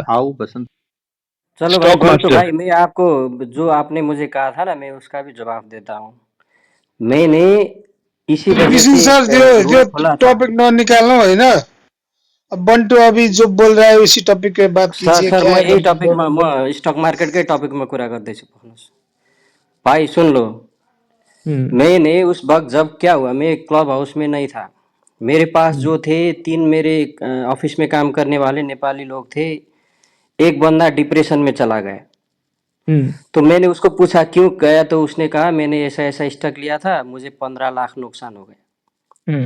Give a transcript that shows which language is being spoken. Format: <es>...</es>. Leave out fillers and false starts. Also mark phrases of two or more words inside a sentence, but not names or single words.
<hi>आओ बसंत। चलो भाई, स्टॉक बंटू मास्टर। भाई, मैं आपको जो आपने मुझे कहा था ना, मैं उसका भी जवाब देता हूँ। मैंने इसी वजह किसी से सर जो रूम खोला था। टॉपिक न निकालना है ना। अब बंटू अभी जो बोल रहा है उसी टॉपिक पे बात कीजिए। सर, क्या</hi> <ne>म</ne> <hi>है यही बंटू?</hi> <ne>टपिकमा म स्टक मार्केटकै टपिकमा कुरा गर्दैछु, भन्नुहोस्।</ne> <hi>भाई सुन लो, मैंने उस वक्त, जब क्या हुआ, मैं क्लब हाउस में नहीं था, मेरे पास जो थे 3 मेरे ऑफिस में काम करने वाले नेपाली लोग थे। एक बंदा डिप्रेशन में चला गया, तो मैंने उसको पूछा क्यों गया, तो उसने कहा मैंने ऐसा ऐसा स्टक लिया था, मुझे 15 लाख नुकसान हो गया।</hi>